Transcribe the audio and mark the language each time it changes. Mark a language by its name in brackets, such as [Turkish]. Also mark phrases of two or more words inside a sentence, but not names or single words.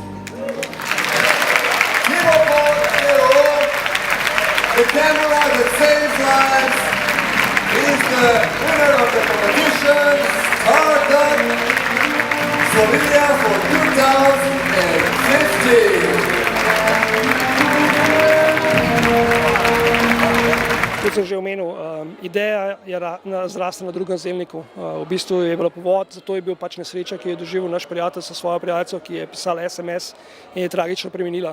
[English] The camera that saves lives is the winner of the competition, Stardom Slovenia for 2015. [Slovenian] Kot sem že omenil, ideja je zrasla na drugem zelniku. V bistvu je bilo povod, zato je bil pač nesreča, ki je doživel naš prijatelj sa svojo prijateljico, ki je pisala SMS in je tragično preminila.